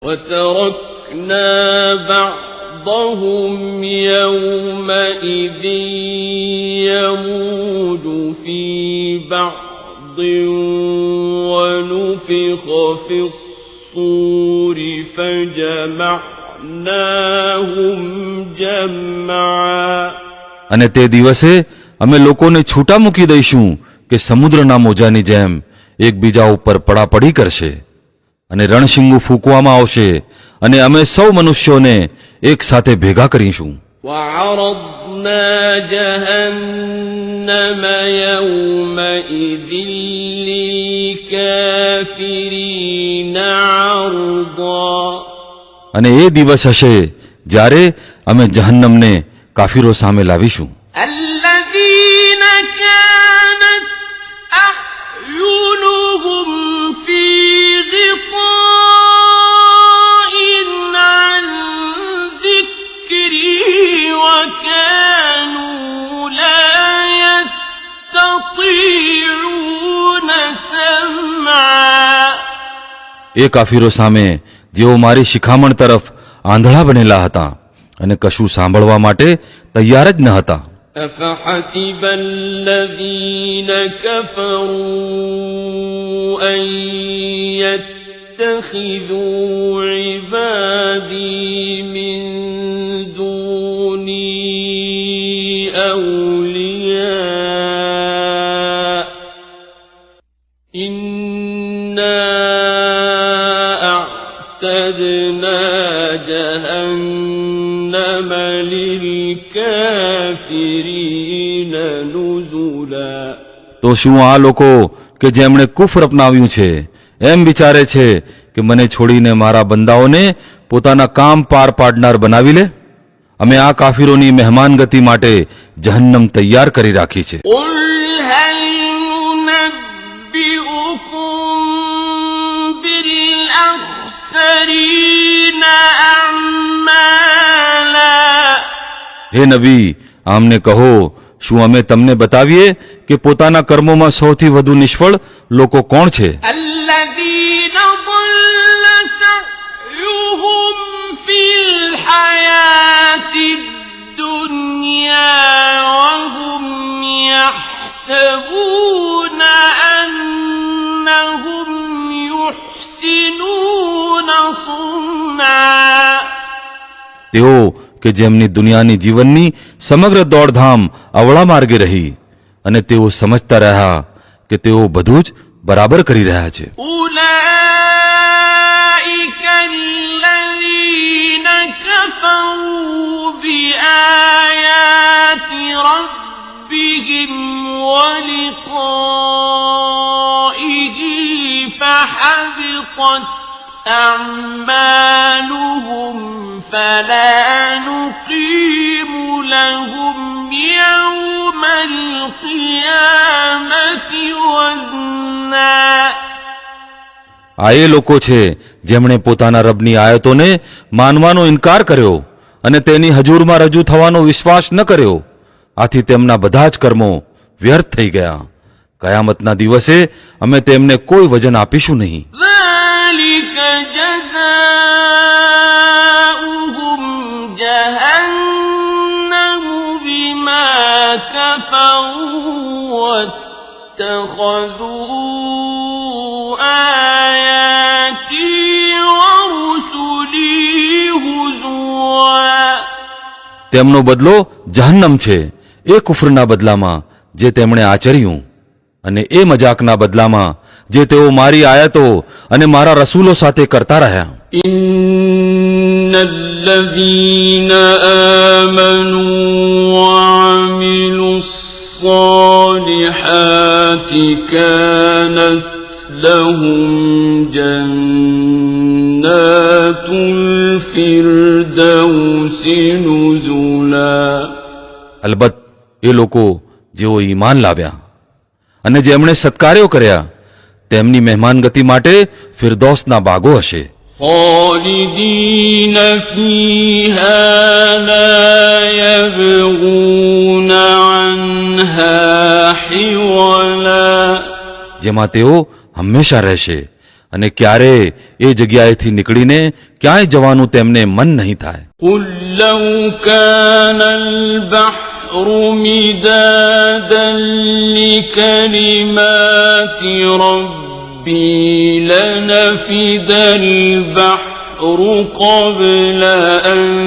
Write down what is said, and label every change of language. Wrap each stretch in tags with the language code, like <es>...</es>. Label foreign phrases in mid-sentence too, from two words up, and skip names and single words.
<ar>وتركنا بعضهم يومئذ يموج في بعض ونفخ في الصور فجمعناهم جمعا.</ar> <gu>અને તે દિવસે અમે લોકોને છૂટા મૂકી દઈશું કે સમુદ્રના મોજાની જેમ એકબીજા ઉપર પડાપડી કરશે અને રણશીંગું ફૂંકવામાં આવશે અને અમે સૌ મનુષ્યોને એક સાથે ભેગા કરીશું.</gu> <ar>وعرضنا جهنم يومئذ للكافرين عرضا.</ar> <gu>અને એ દિવસ હશે જ્યારે અમે જહન્નમને કાફીરો સામે લાવીશું.</gu> <ar>الذين كانت أعينهم في غطاء عن ذكري وكانوا لا يستطيعون سمعا.</ar> <gu>એ કાફીરો સામે જેઓ મારી શિખામણ તરફ આંધળા બનેલા હતા અને કશું સાંભળવા માટે તૈયાર જ ન હતા.</gu> <ar>أفحسب الذين كفروا أن يتخذوا عبادي من دوني أولياء إنا أعتدنا جهنم للكافرين نزلا.</ar> <gu>તો શું આ લોકો કે જેમણે કુફર અપનાવ્યું છે એમ વિચારે છે કે મને છોડીને મારા બંદાઓને પોતાના કામ પાર પાડનાર બનાવી લે? અમે આ કાફીરોની મહેમાનગતિ માટે જહન્નમ તૈયાર કરી રાખી છે.</gu> <ar>قل هل ننبئكم بالأخسرين أعمالا.</ar> <gu>હે નબી, આમને કહો, શું અમે તમને બતાવીએ કે પોતાના કર્મોમાં સૌથી વધુ નિષ્ફળ લોકો કોણ છે?</gu> <ar>الذين ضل سعيهم في الحياة الدنيا وهم يحسبون أنهم يحسنون صنعا.</ar> <gu>તેઓ કે જેમની દુનિયાની જીવનની સમગ્ર દોડધામ અવળા માર્ગે રહી અને તેઓ સમજતા રહ્યા કે તેઓ બધું જ બરાબર કરી રહ્યા છે.</gu> <ar>أولئك الذين كفروا بآيات ربهم ولقائه فحبطت أعمالهم فلا نقيم لهم يوم القيامة وزنا.</ar> <gu>આ એ લોકો છે જેમણે પોતાના રબની આયતોને માનવાનો ઇનકાર કર્યો અને તેની હજુરમાં રજૂ થવાનો વિશ્વાસ ન કર્યો. આથી તેમના બધા જ કર્મો વ્યર્થ થઈ ગયા. કયામતના દિવસે અમે તેમને કોઈ વજન આપીશું નહીં.</gu> <ar>ذلك جزاؤهم جهنم بما كفروا واتخذوا آياتي ورسلي هزوا.</ar> <gu>તેમનો બદલો જહન્નમ છે એ કુફરના બદલામાં જે તેમણે આચર્યું અને એ મજાકના બદલામાં જે તેઓ મારી આયતો અને મારા રસૂલો સાથે કરતા રહ્યા.</gu> <ar>إن الذين آمنوا وعملوا الصالحات كانت لهم جنات الفردوس نزلا.</ar> <gu>અલબત્ત એ લોકો જેઓ ઈમાન લાવ્યા અને જેમણે સત્કાર્યો કર્યા તેમની મહેમાનગતિ માટે ફિરદૌસના બાગો હશે.</gu> <ar>خالدين فيها لا يبغون عنها حولا.</ar> <gu>જેમાં તેઓ હંમેશા રહેશે અને ક્યારે એ જગ્યાએથી નીકળીને ક્યાંય જવાનું તેમને મન નહીં થાય.</gu> <ar>قل لو كان البحر مدادا لكلمات ربي لنفد البحر قبل أن</ar>